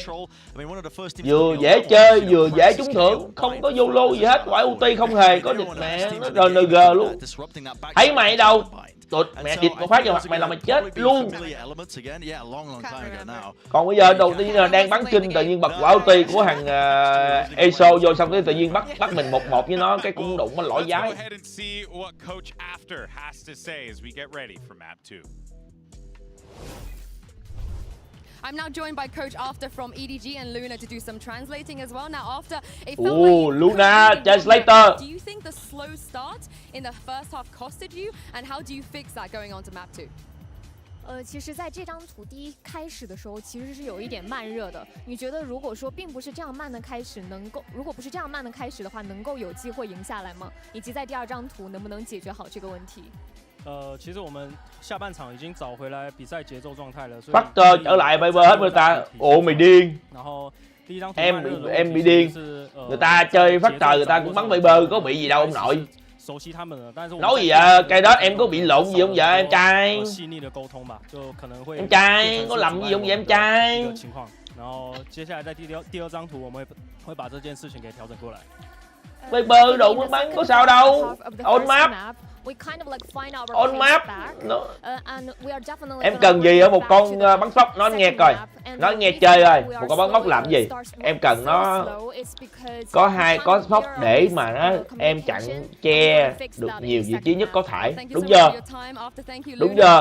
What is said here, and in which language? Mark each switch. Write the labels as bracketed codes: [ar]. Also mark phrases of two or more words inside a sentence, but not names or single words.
[vi] Vừa dễ chơi vừa dễ trúng thưởng, không có YOLO gì hết, quả ulti không hề có địch mẹ nó RNG luôn. Thấy mày đâu? Tụt mẹ địt một phát vào mặt mày là mày chết luôn. Còn bây giờ đầu tiên là đang bắn kinh tự nhiên bật quả ulti của thằng ESO vô, xong cái tự nhiên bắt mình 1-1 với nó, cái cũng đụng nó lỗi giái. [en] I'm now joined by Coach After from EDG and Luna to do some translating as well. Now After, it felt like Luna translator. Do you think the slow start in the first half costed you, and how do you fix that going on to map 2? [zh] 其实在这张图第一开始的时候其实是有一点慢热的。你觉得如果说并不是这样慢的开始，如果不是这样慢的开始的话，能够有机会赢下来吗？以及在第二张图能不能解决好这个问题？其实我们下半场已经找回来比赛节奏状态了。 [vi] Factor trở lại Viper hết người ta. Ồ mày điên. Em bị điên. Người ta chơi Factor người ta cũng bắn Viper có bị gì đâu ông nội. Nói gì vậy? Cái đó em có bị lộn gì không vậy em trai? Em trai có lầm gì không vậy em trai? [zh] 然后接下来在第二张图我们会把这件事情给调整过来。 [vi] Viper đụng mới bắn có sao đâu. [en] On map. On map. [vi] Em cần gì ở một con bắn sóc? Nó nghe coi. Nó nghe chơi ơi. Một con bắn móc làm gì? Em cần nó có sóc để mà nó em chặn che được nhiều vị trí nhất có thể. Đúng chưa? Đúng chưa?